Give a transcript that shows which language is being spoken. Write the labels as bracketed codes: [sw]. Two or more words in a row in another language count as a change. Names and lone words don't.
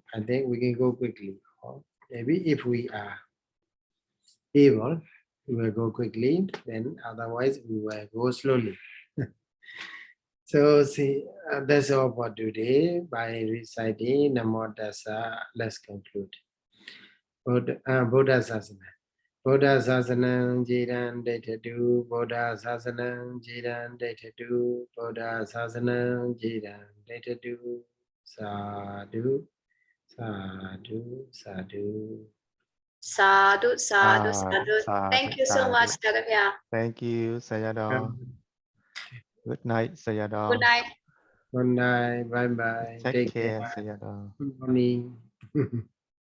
[en] I think we can go quickly. Or maybe if we are able, we will go quickly. Then otherwise, we will go slowly. So see, that's all for today. By reciting Namo Tassa, let's conclude. [pi] Buddha Sasana. Buddha Sasanam Jiran Detadu, Buddha Sasanam Jiran Detadu, Buddha Sasanam Jiran Detadu, Sadhu, Sadhu, Sadhu. Sadhu, sadhu, sadhu. Sadhu, [en] Thank you so much, Dr. Pia. Thank you, Sayadaw. Good night, Sayadaw. Good night. Good night, bye bye. Take care, Sayadaw. Good morning.